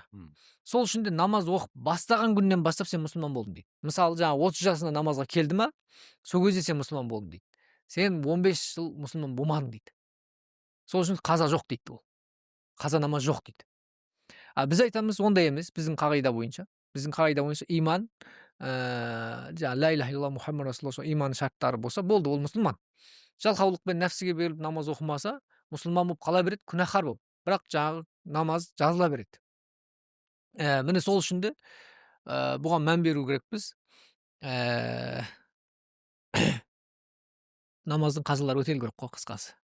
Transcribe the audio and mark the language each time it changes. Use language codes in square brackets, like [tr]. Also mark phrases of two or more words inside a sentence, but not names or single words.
[kk] Сол үшін де намаз оқып бастаған күннен бастап сен мұсылман болдың дейді. Мысалы 30 жасында намазға келді ма, сол кезде сен мұсылман болдың дейді. Сен 15 жыл мұсылман болмадың дейді. Сол үшін қаза жоқ дейді ол. Қаза намаз жоқ дейді. Біз айтамыз, ондай емес, біздің қағида бойынша. Біздің қағида бойынша иман, [ar] لا إله إلا الله محمد رسول الله [kk] иман шарттары болса, болды, ол мұсылман. Жалқаулықпен нәпсіге беріліп намаз оқымаса, мұсылман болып қала береді, күнәһар болып. Бірақ жаңағы намаз жазыла береді. Міне сол үшін де бұған мән беру керекпіз. Намаздың қазалары өтелу керек қой, қысқасы.